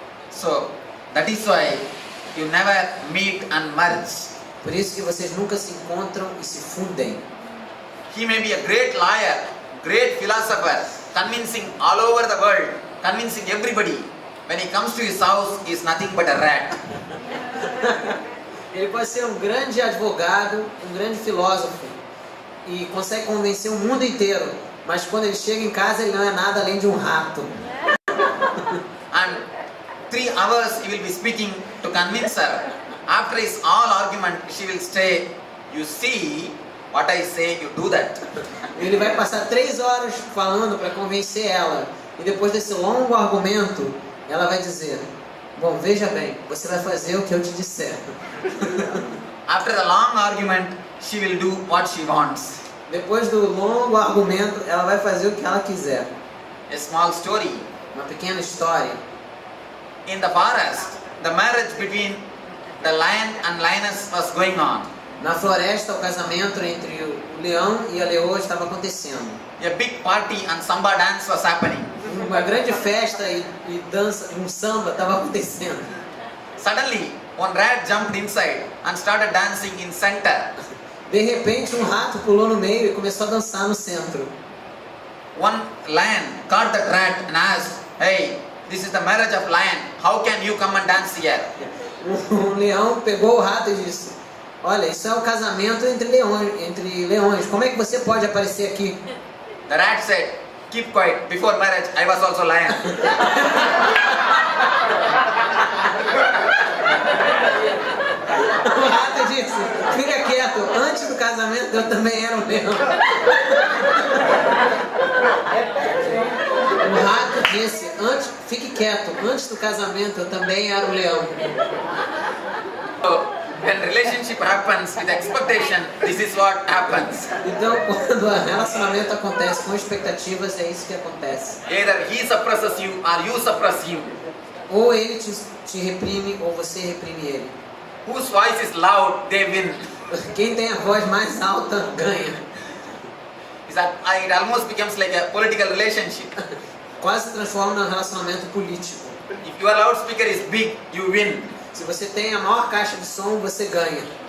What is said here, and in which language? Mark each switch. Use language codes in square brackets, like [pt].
[en] So that is why you never meet and merge. [pt] Por isso que vocês nunca se encontram e se fundem. [en] He may be a great lawyer, great philosopher, convincing all over the world, convincing everybody. When he comes to his house, he is nothing but a rat. [pt] Ele pode ser um grande advogado, um grande filósofo e consegue convencer o mundo inteiro, mas quando ele chega em casa ele não é nada além de um rato. [en] And 3 hours he will be speaking to convince her. After his all argument, she will say, you see, what I say, you do that. [pt] Ele vai passar 3 horas falando para convencer ela. E depois desse longo argumento, ela vai dizer, bom, veja bem, você vai fazer o que eu te disser. [en] After the long argument, she will do what she wants. [pt] Depois do longo argumento, ela vai fazer o que ela quiser. [en] A small story. [pt] Uma pequena história. [en] In the forest, the marriage between the lion and lioness was going on. [pt] Na floresta, o casamento entre o leão e a leoa estava acontecendo. [en] A big party and samba dance was happening. [pt] Uma grande festa e dança, samba estava acontecendo. [en] Suddenly, one rat jumped inside and started dancing in center. [pt] De repente, um rato pulou no meio e começou a dançar no centro. [en] One lion caught that rat and asked, hey, this is the marriage of lion. How can you come and dance here? [pt] Leão pegou o rato e disse, olha, isso é o casamento entre leões. Como é que você pode aparecer aqui? [en] The rat said, keep quiet. Before marriage, I was also lion. [pt] O rato disse, fica quieto, antes do casamento eu também era um leão. O rato disse, fique quieto, antes do casamento eu também era um leão. [en] So, when relationship happens with expectation, this is what happens. [pt] Então, quando o relacionamento acontece com expectativas, é isso que acontece. [en] Either he suppresses you or you suppress him. [pt] Ou ele te reprime, ou você reprime ele. [en] Whose voice is loud, they win. [pt] Quem tem a voz mais alta, ganha. [en] It almost becomes like a political relationship. [pt] Quase se transforma num relacionamento político. [en] If your loudspeaker is big, you win. [pt] Se você tem a maior caixa de som, você ganha.